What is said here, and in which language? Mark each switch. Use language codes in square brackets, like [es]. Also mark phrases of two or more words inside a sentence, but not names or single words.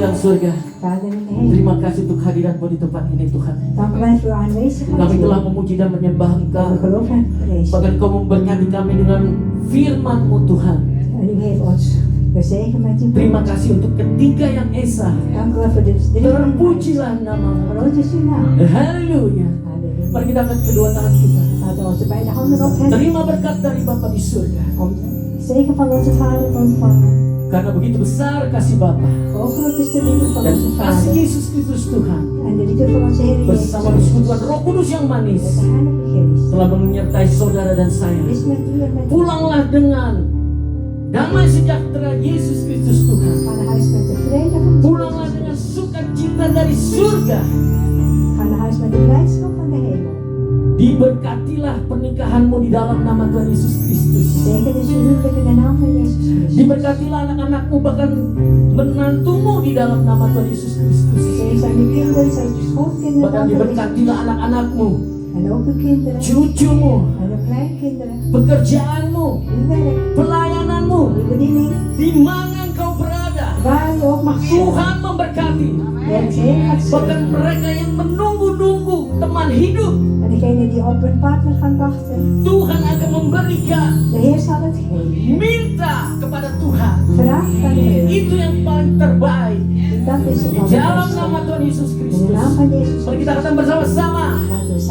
[id] surga, [nl] Vader in de hemel. [id] terima kasih untuk hadiratmu di tempat ini Tuhan. [nl] Dank u wel voor uw aanwezigheid. [id] Kami telah memuji dan menyembah [nl] We [id] Engkau. [nl] geloven en vrezen. [id] Bahkan Kau memberkati kami dengan firman-Mu Tuhan. [nl] En u heeft ons gezegend met uw [id] Terima [nl] woord. [id] kasih untuk ketiga yang esa. [nl] Dank u wel voor de drie. [id] Terpujilah namamu. [nl] Groot is uw naam. [id] Haleluya. [nl] Halleluja. [id] Mari kita angkat kedua tangan kita. [nl] Laten we onze beide handen opheffen [id] Terima berkat dari Bapa di surga. [nl] om de zegen van onze Vader te ontvangen. [id] Karena begitu besar kasih Bapa [nl] Hoe groot is de liefde van [id] dan [nl] onze [id] kasih [nl] Vader [id] Yesus Kristus Tuhan [nl] en de liefde van onze Heer Jezus [id] bersama [nl] Christus. [id] persekutuan Roh Kudus yang manis [nl] Met de Heilige Geest. [id] telah menyertai saudara dan saya. [nl] Is met u en met u. [id] Pulanglah dengan damai sejahtera Yesus Kristus Tuhan. [nl] Ga naar huis met de vrede van [id] Pulanglah [nl] Jezus. [id] dengan sukacita dari surga. [nl] Ga naar huis met de blijdschap van de hemel. [id] Diberkatilah pernikahanmu di dalam nama Tuhan Yesus Kristus. [nl] Zegen is uw huwelijk in de naam van Jezus Christus. [id] Diberkatilah anak-anakmu bahkan menantumu di dalam nama Tuhan Yesus Kristus. [nl] Zegen zijn uw kinderen, zijn uw schootkinderen [id] Bahkan [nl] van Jezus [id] diberkatilah [nl] Christus. [id] anak-anakmu, [nl] En ook uw kinderen [id] cucumu, [nl] en uw kleinkinderen. [id] pekerjaanmu, [nl] Uw werk, [id] pelayananmu, [nl] uw bediening, [id] di mana engkau berada. [nl] waar u ook mag zijn. [id] Tuhan memberkati. [nl] De Heer gaat [id] Bahkan [nl] zegenen. [id] mereka yang menunggu-nunggu teman hidup, [nl] En degene die op hun partner gaan wachten, [id] Tuhan akan memberikan. [nl] de Heer zal het geven. [id] Minta kepada Tuhan. [nl] Vraag aan de Heer. [id] Itu yang paling terbaik. [nl] Dat is het [id] Di dalam [nl] allerbeste. [id] nama Tuhan Yesus [nl] In de [id] Kristus. [nl] naam van Jezus [id] Mari kita [nl] Christus. [id] katakan bersama-sama. [nl] Laten